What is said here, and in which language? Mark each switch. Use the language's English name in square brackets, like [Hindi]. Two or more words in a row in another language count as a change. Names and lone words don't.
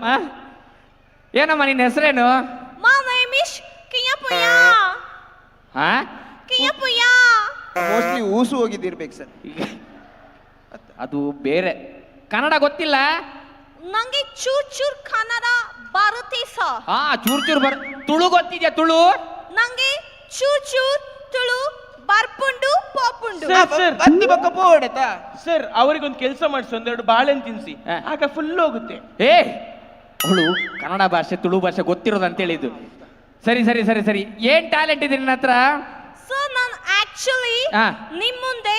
[Kannada] ಏನಮ್ಮ ನಿನ್ನ ಹೆಸರೇನು? ಮೋಸ್ಟ್ಲಿ ಊಸು ಹೋಗಿದ್ದಿರ್ಬೇಕು ಸರ್. ಅದು ಬೇರೆ. ಕನ್ನಡ ಗೊತ್ತಿಲ್ಲ ನಂಗೆ ಚೂರ್ ಕನ್ನಡ ಬರುತ್ತೆ ಸರ್. ಚೂರ್ ತುಳು ಗೊತ್ತಿದ್ಯಾ? ತುಳು ನಂಗೆ ಚೂರ್ ತುಳು [Tulu] ಬರ್ಪುಂಡು ಪೋಪುಂಡು. [Kannada] ಸರ್, ಅವರಿಗೊಂದು ಕೆಲಸ ಮಾಡಿಸಿ, 2 ಬಾಳೆಹಣ್ಣು ತಿನ್ಸಿ, ಆಗ ಫುಲ್ ಹೋಗುತ್ತೆ. ಅವಳು ಕನ್ನಡ ಭಾಷೆ ತುಳು ಭಾಷೆ ಗೊತ್ತಿರೋದು ಅಂತ ಹೇಳಿದ್ದು. ಸರಿ ಸರಿ ಸರಿ ಸರಿ. ಏನ್ ಟ್ಯಾಲೆಂಟ್ ಇದೆ ನಿನ್ನ ಹತ್ರ? ಆಕ್ಚುಲಿ ಹಾ. ನಿಮ್ ಮುಂದೆ